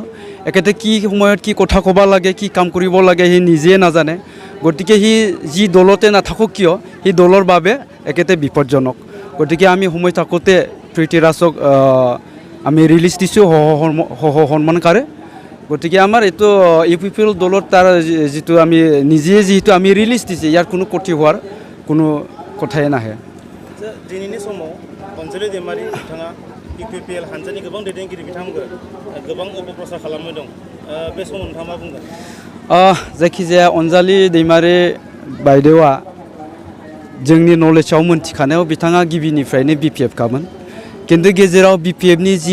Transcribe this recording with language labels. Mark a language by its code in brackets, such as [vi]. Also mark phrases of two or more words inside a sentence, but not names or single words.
[as] এখেতে কি সময়ত কি কথা ক'ব লাগে কি কাম কৰিব লাগে সি নিজে নাজানে গতিকে সি যি দলতে নাথাকক কিয় সি দলৰ বাবে এখেতে বিপদজনক গতিকে আমি সময় থাকোঁতে পৃথ্বীৰাজক আমি ৰিলিজ দিছোঁ সন্মানকাৰে গতিকে আমাৰ এইটো ইউপিপিএল দলত তাৰ যিটো আমি নিজে যিহেতু আমি ৰিলিজ দিছে ইয়াৰ কোনো ক্ষতি হোৱাৰ কোনো কথাই নাহে। [brx] दिनैनि समाव अनजालि दैमारि बिथाङा इउपिपिएल हानजानि गोबां दैदेनगिरि बिथांमोनखौ गोबां अपप्रचार खालामबाय दं बे समाव नोंथाङा मा बुंगोन? जायखिजाया अनजालि दैमारि बायदेवा जोंनि नलेजाव मोनथिखानायाव बिथाङा गिबिनिफ्रायनो बिपिएफ खामोन खिन्थु गेजेराव बिपिएफनि जि